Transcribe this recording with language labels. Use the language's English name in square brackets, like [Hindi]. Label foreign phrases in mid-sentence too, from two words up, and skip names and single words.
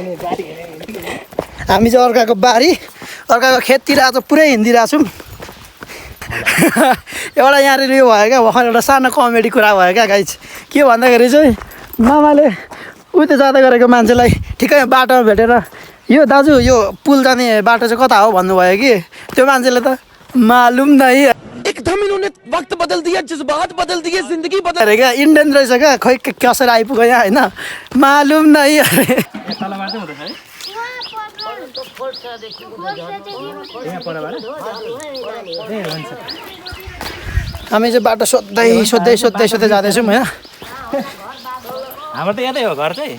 [Nepali] हामी चाहिँ अर्काको बारी अर्काको खेततिर आज पुरै हिँडिरहेको छौँ एउटा यहाँनिर यो भयो क्या भर्खर एउटा सानो कमेडी कुरा भयो क्या गाइज के भन्दाखेरि चाहिँ मामाले उता जाँदै गरेको मान्छेलाई ठिकै बाटोमा भेटेर यो दाजु यो पुल जाने बाटो चाहिँ कता हो भन्नुभयो कि त्यो मान्छेले त मालुम नै [Hindi] एकदम इन्होंने वक्त बदल दिया जज्बात बदल दिए जिंदगी बदल [Nepali] अरे क्या इन्डियन रहेछ क्या खोइ कसरी आइपुग्यो यहाँ होइन मालुम नै अरे हामी चाहिँ बाटो सोध्दै जाँदैछौँ होइन हाम्रो त यतै हो घर चाहिँ